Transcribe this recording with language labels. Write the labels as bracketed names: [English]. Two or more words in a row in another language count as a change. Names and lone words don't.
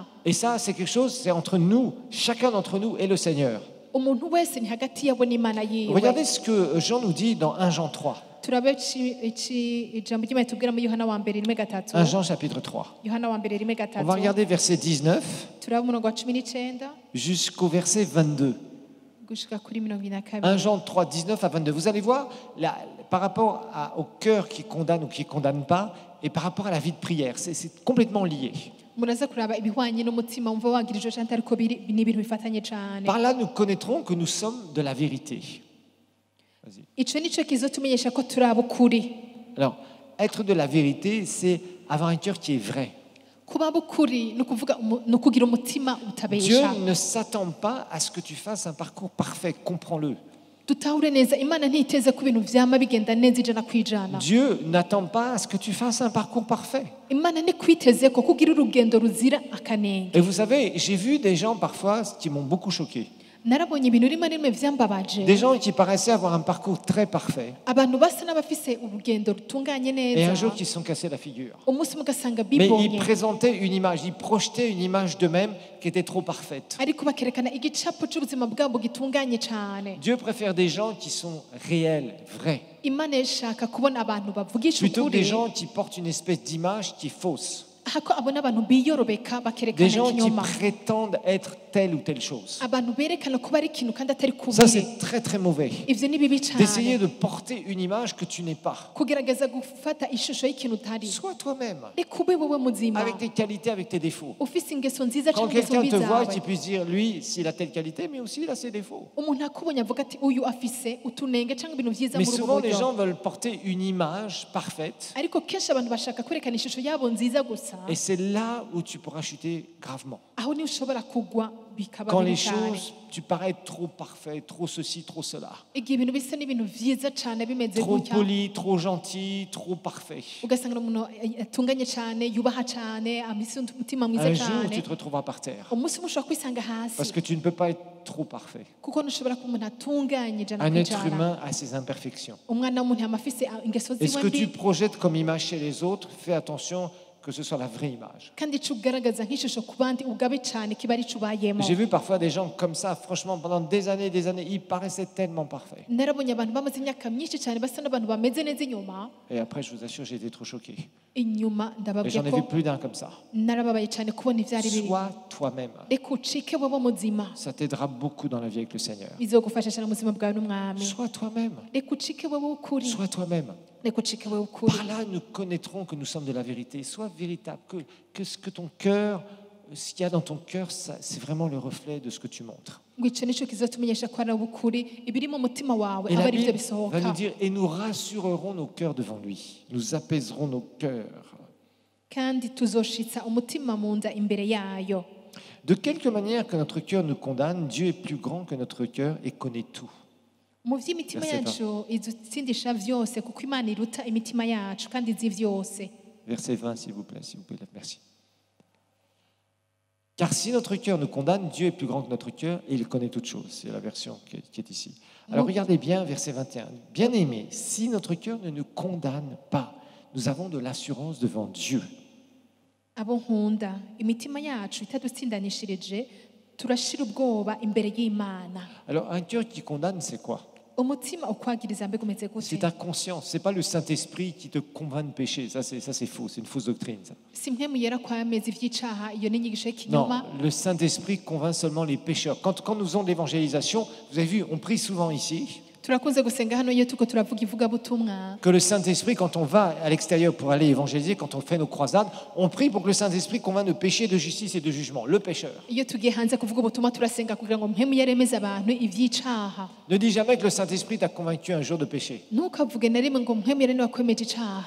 [French] Et ça, c'est quelque chose, c'est entre nous, chacun d'entre nous et le Seigneur. [Rundi] umuntu wese ni hagati yabo n'imana yiwe [French] Regardez ce que Jean nous dit dans 1 Jean 3. [Rundi] turabe ijambo ry'imana tubwira mu yohana wa mbere rimwe gatatu [French] 1 Jean chapitre 3. [Rundi] yohana wa mbere rimwe [French] On va [Rundi] gatatu [French] regarder verset 19 [Rundi] turaba umurongo wa 19 [French] jusqu'au verset 22. [Rundi] gushika kuri 22 [French] 1 Jean 3, 19 à 22. Vous allez voir, par rapport au cœur qui condamne ou qui ne condamne pas, et par rapport à la vie de prière, c'est complètement lié. [Rundi] muraza kuraba ibihwanye n'umutima wumva wagirije cyane ariko ni ibintu bifatanye cyane [French] Par là, nous connaîtrons que nous sommes de la vérité. Vas-y. [Rundi] ico nico kizotumenyesha ko turi abukuri [French] Alors, être de la vérité, c'est avoir un cœur qui est vrai. [Rundi] kuba bukuri ni ukuvuga ni ukugira umutima [French] Dieu [Rundi] utabesha [French] ne s'attend pas à ce que tu fasses un parcours parfait, comprends-le. [Rundi] dutahure neza imana ntiteze ko ibintu vyama bigenda neza ijana kwijana [French] Dieu n'attend pas à ce que tu fasses un parcours parfait. [Rundi] imana ntikwiteze ko kugira urugendo ruzira akanenge [French] Et vous savez, j'ai vu des gens parfois qui m'ont beaucoup choqué. [Rundi] narabonye ibintu rimwe na rimwe byambabaje [French] Des gens qui paraissaient avoir un parcours très parfait. [Rundi] abantu basa n'abafise urugendo rutunganye [French] Et un [Rundi] neza [French] jour, qui se sont cassés la figure. [Rundi] umunsi umwe ugasanga [French] Mais ils [Rundi] bibonye [French] présentaient une image, ils projetaient une image d'eux-mêmes qui était trop parfaite. [Rundi] ariko bakerekana igicapo cy'ubuzima bwabo gitunganye cyane [French] Dieu préfère des gens qui sont réels, vrais, [Rundi] imana ishaka kubona abantu bavugisha [French] plutôt que des [Rundi] ukuri [French] gens qui portent une espèce d'image qui est fausse. [Rundi] ahako abona abantu biyorobeka [French] Des [Rundi] bakerekana [French] gens qui [Rundi] ikinyoma [French] prétendent être telle ou telle chose. [Rundi] abantu berekana kuba ari ikintu kandi atari [French] Ça, [Rundi] kubiri [French] c'est très très mauvais. [Rundi] ivyo ni bibi cyane [French] D'essayer de porter une image que tu n'es pas. [Rundi] kugerageza gufata ishusho y'ikintu utari [French] Sois toi-même, [Rundi] reka ube wowe muzima [French] avec tes qualités, avec tes défauts. [Rundi] ufise ingeso nziza [French] Quand [Rundi] cyangwa ingeso [French] quelqu'un [Rundi] mbi [French] te voit, [Rundi] zawe [French] tu puisses dire, lui, s'il a telle qualité, mais aussi il a ses défauts. [Rundi] umuntu akubonye avuga ati uyu afise utunenge cyangwa ibintu byiza [French] Mais [Rundi] muri ubu [French] souvent, les [Rundi] buryo [French] gens veulent porter une image parfaite. [Rundi] ariko kenshi abantu bashaka kwerekana ishusho yabo nziza gusa [French] Et c'est là où tu pourras chuter gravement. [Rundi] aho niho ushobora kugwa bikaba [French] Quand [Rundi] bibi [French] les [Rundi] cyane [French] choses, tu parais trop parfait, trop ceci, trop cela. [Rundi] igihe ibintu bisa n'ibintu byiza cyane bimeze [French] Trop [Rundi] gutya [French] poli, trop gentil, trop parfait. [Rundi] ugasanga ni umuntu atunganye cyane yubaha cyane amise umutima mwiza [French] Un jour, [Rundi] cyane [French] tu te retrouveras par terre. [Rundi] umunsi umwe ushobora kwisanga [French] Parce [Rundi] hasi [French] que tu ne peux pas être trop parfait. [Rundi] kuko ntushobora kuba umuntu atunganye ijana [French] Un [Rundi] ku [French] être [Rundi] ijana [French] humain a ses imperfections. [Rundi] umwana w'umuntu yaba afise ingeso [French] Et ce [Rundi] ziwe [French] que tu [Rundi] mbi [French] projettes comme image chez les autres, fais attention que ce soit la vraie image. [Rundi] kandi icyo ugaragaza nk'ishusho ku bandi ugabe cyane kiba ari cyo ubayemo [French] J'ai vu parfois des gens comme ça, franchement, pendant des années, ils paraissaient tellement parfaits. [Rundi] narabonye abantu bamaze imyaka myinshi cyane basa n'abantu bameze neza inyuma [French] Et après, je vous assure, j'ai été trop choqué. [Rundi] inyuma [French] Et [Rundi] ndababwiye [French] j'en ai [Rundi] ko [French] vu plus d'un comme ça. [Rundi] narababaye cyane kubona ibyari biri [French] Sois toi-même. [Rundi] reka ucike wowe muzima [French] Ça t'aidera beaucoup dans la vie avec le Seigneur. [Rundi] bizogufasha cyane mu buzima bwawe n'umwami [French] Sois toi-même. [Rundi] reka ucike wowe ukuri [French] Sois toi-même. [Rundi] reka ucike wowe ukuri [French] Par là, nous connaîtrons que nous sommes de la vérité. Sois véritable. Que ce que ton cœur, ce qu'il y a dans ton cœur, c'est vraiment le reflet de ce que tu montres. [Rundi] ngo icyo nicyo kizatumenyesha ko ari ukuri ibiri mu mutima wawe [French] Et [Rundi] aba [French] la [Rundi] ari byo [French] Bible va [Rundi] bisohoka [French] nous dire, et nous rassurerons nos cœurs devant lui. Nous apaiserons nos cœurs. [Rundi] kandi tuzoshitsa umutima mu nda imbere yayo [French] De quelque manière que notre cœur nous condamne, Dieu est plus grand que notre cœur et connaît tout. [Rundi] mu by'imitima [French] Verset [Rundi] yacu idutsindisha byose kuko imana iruta imitima yacu kandi izi byose [French] Verset 20, s'il vous plaît, merci. Car si notre cœur nous condamne, Dieu est plus grand que notre cœur et il connaît toutes choses. C'est la version qui est ici. Alors regardez bien verset 21. Bien-aimés, si notre cœur ne nous condamne pas, nous avons de l'assurance devant Dieu. [Rundi] abo nkunda imitima yacu itadutsindanishirije turashira ubwoba imbere y'imana [French] Alors un cœur qui condamne, c'est quoi? [Rundi] umutima ukwagiriza mbega umeze [French] C'est [Rundi] gute [French] ta conscience. C'est pas le Saint-Esprit qui te convainc de pécher. Ça, c'est faux. C'est une fausse doctrine. Ça. [Rundi] si mwe muyera kwameza iby'icaha iyo ni inyigisho [French] Non, [Rundi] y'ikinyoma [French] le Saint-Esprit convainc seulement les pécheurs. Quand nous faisons de l'évangélisation, vous avez vu, on prie souvent ici [Rundi] turakunze gusenga hano iyo tuko turavuga ivugabutumwa [French] que le Saint-Esprit, quand on va à l'extérieur pour aller évangéliser, quand on fait nos croisades, on prie pour que le Saint-Esprit convainc de péché, de justice et de jugement. Le pécheur. [Rundi] iyo tugiye hanze kuvuga ubutumwa turasenga kugira ngo mwe muyaremeze abantu iby'icaha [French] Ne dis jamais que le Saint-Esprit t'a convaincu un jour de péché. [Rundi] ntukavuge na rimwe ngo mwe muyare niwakwemeje icaha